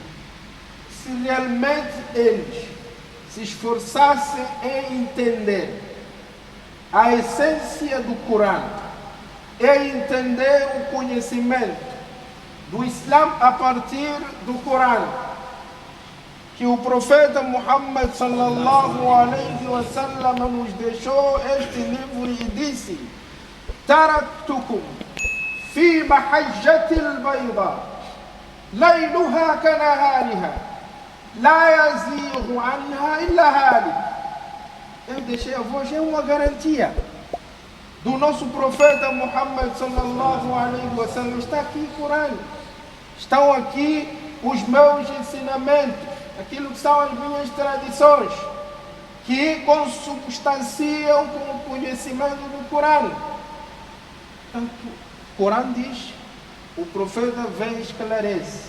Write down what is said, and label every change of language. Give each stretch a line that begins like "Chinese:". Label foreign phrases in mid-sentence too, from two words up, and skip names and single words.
Portuguese: Se realmente eles se esforçassem em entender a essência do Corão, em entender o conhecimento do Islã a partir do Corão, que o profeta Muhammad
Arabic: صلى الله عليه وسلم
Portuguese: nos deixou este livro e disse:
Arabic: تركتكم في المحجة البيضاء ليلها كنهارها لا يزيغ عنها إلا هالك.
Portuguese: Eu deixei a voz, é uma garantia do nosso profeta Muhammad
Arabic: صلى الله عليه وسلم.
Portuguese: Está aqui o Corão, estão aqui os meus ensinamentos, aquilo que são as minhas tradições, que consubstanciam com o conhecimento do Corão. Portanto, o Corão diz, o profeta vem e esclarece.